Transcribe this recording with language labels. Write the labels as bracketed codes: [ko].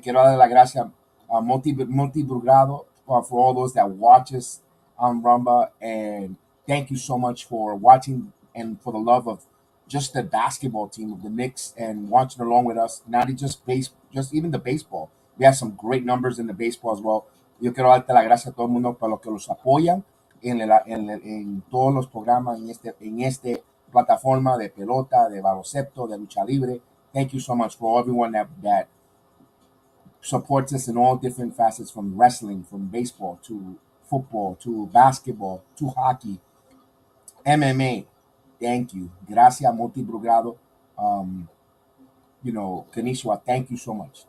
[es] Quiero dar las gracias [en] Monty Brugado for all those that watch us on Rumba. And thank you so much for watching and for the love of just the basketball team of the Knicks and watching along with us. Not just even the baseball. We have some great numbers in the baseball as well. [es] Yo quiero darte la gracias a todo el mundo por los que los apoyan en todos los programas en este plataforma de pelota, de baloncesto, de lucha libre. [en] Thank you so much for everyone that supports us in all different facets, from wrestling, from baseball to football to basketball to hockey, MMA. Thank you. [es] Gracias, Monty Brugado. Konnichiwa, [en] thank you so much.